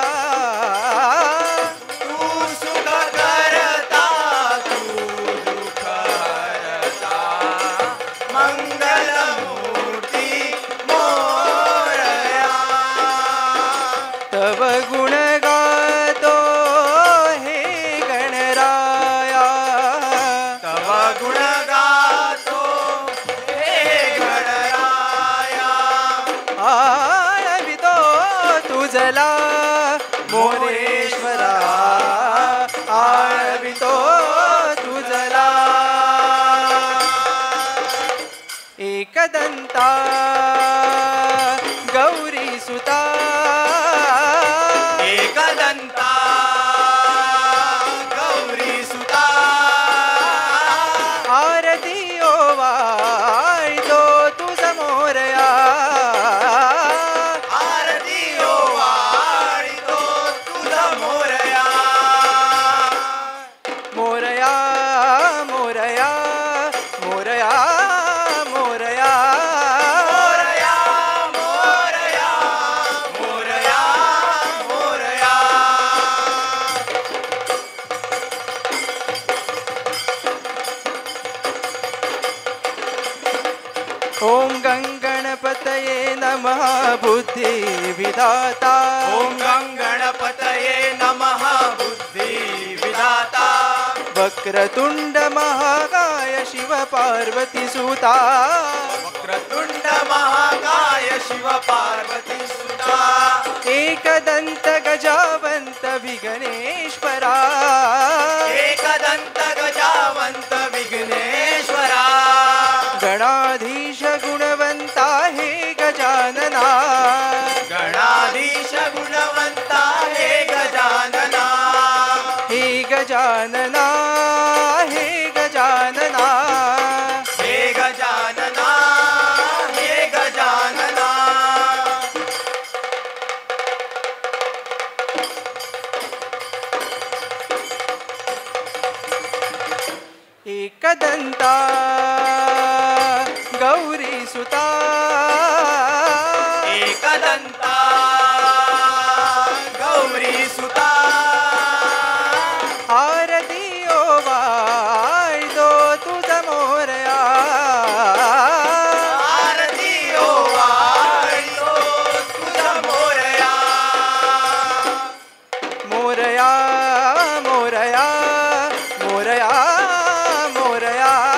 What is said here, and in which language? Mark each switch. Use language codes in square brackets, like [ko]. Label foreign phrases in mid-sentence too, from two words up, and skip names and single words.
[mr] तू सुख करता तू दुख हरता मंगल मूर्ती मोरया तव गुण गातो हे गणराया तव गुण गातो हे गणराया आळवितो तुझला मोरेश्वरा आळवितो तुझला एकदंता गौरी सुता एकदंता गौरी सुता आरती ओवाळतो तुझ मोरया आरती ओवाळतो तुझा मोरया मोरया मोरया मोरया मोरया मोरया मोरया मोरया मोरया [sa] ओम गंगणपतये नमः [mr] बुद्धि विधाता [sa] ओम गंगणपतये नमः [mr] बुद्धि विधाता [sa] वक्रतुंड महाकाय [mr] शिव पार्वती सुता [sa] वक्रतुंड महाकाय [mr] शिव पार्वती सुता एकदंत गजावंत विघ्नेश्वरा एकदंत गजावंत विघ्नेश्वरा गणाधीश गुणवंता हे गजानना गणाधीश गुणवंता हे गजानना हे गजानना हे गजानना हे गजानना हे गजानना एकदंता गौरी सुता एकदंता गौरी सुता आरती ओवाळतो तुझ मोरया आरती ओवाळतो तुझा मोरया मोरया मोरया मोरया मोरया